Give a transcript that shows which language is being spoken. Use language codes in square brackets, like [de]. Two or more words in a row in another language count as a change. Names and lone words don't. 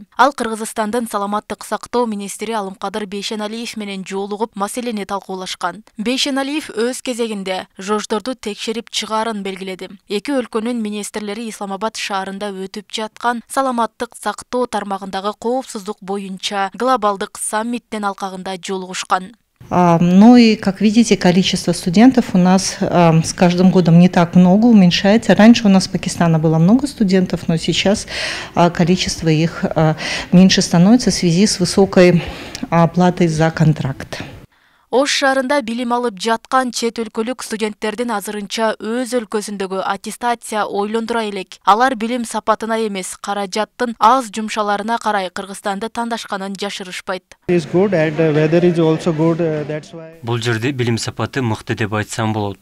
[ky] Ал Кыргызстандын саламаттык сактоо министри Алымкадыр Бейшеналиев менен жолугуп маселени талкуулашкан. Бейшеналиев өз кезегинде жождорду текшерип чыгаарын белгиледи. Эки өлкөнүн министрлери Исламабад шаарында өтүп жаткан саламаттык сактоо тармагындагы коопсуздук боюнча глобалдык саммиттин алкагында жолугушкан. [ru] Ну и, как видите, количество студентов у нас с каждым годом не так много, уменьшается. Раньше у нас в Пакистане было много студентов, но сейчас количество их меньше становится в связи с высокой оплатой за контракт. [ky] Ош шаарында билим алып жаткан чет өлкөлүк студенттердин азырынча өз өлкөсүндөгү аттестация ойлондура элек. Алар билим сапатына эмес, каражаттын аз жумшаларына карай Кыргызстанды тандашканын жашырышпайт. Бул жерде билим сапаты мыкты деп айтсам болот.